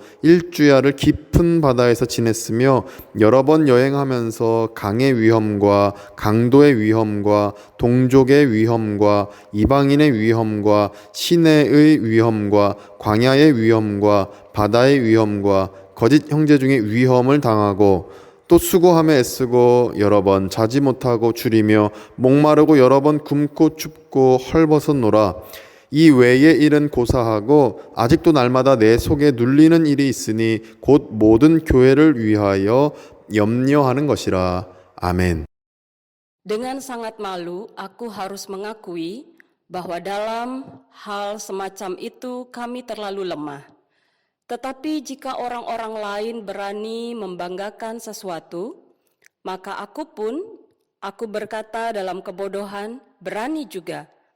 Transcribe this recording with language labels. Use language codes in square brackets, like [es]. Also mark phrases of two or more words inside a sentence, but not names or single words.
[ko] 1주야를 깊은 바다에서 지냈으며 여러 번 여행하면서 강의 위험과 강도의 위험과 동족의 위험과 이방인의 위험과 시내의 위험과 광야의 위험과 바다의 위험과 거짓 형제 중의 위험을 당하고 또 수고하며 애쓰고 여러 번 자지 못하고 줄이며 목마르고 여러 번 굶고 춥고 헐벗었노라. 이 외의 일은 고사하고 아직도 날마다 내 속에 눌리는 일이 있으니 곧 모든 교회를 위하여 염려하는 것이라. 아멘. [id] Dengan sangat malu, aku harus mengakui bahwa dalam hal semacam itu kami terlalu lemah. Tetapi jika orang-orang lain berani membanggakan sesuatu, maka aku berkata dalam kebodohan, berani juga.